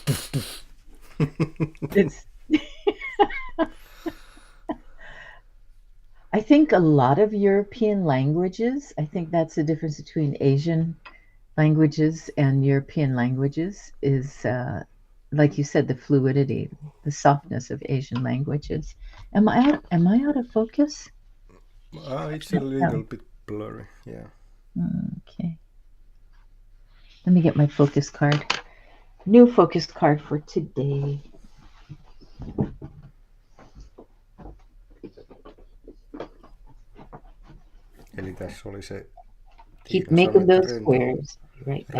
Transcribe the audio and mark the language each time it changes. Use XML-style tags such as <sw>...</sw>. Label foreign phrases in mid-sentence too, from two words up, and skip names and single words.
<en>It's I think a lot of European languages, I think that's the difference between Asian languages and European languages is, like you said, the fluidity, the softness of Asian languages. Am I out of focus? It's a little bit blurry, yeah. Okay. Let me get my focus card. New focus card for today.</en> <fi>Eli tässä oli se...</fi> <en>Keep making those squares. Right back.</en>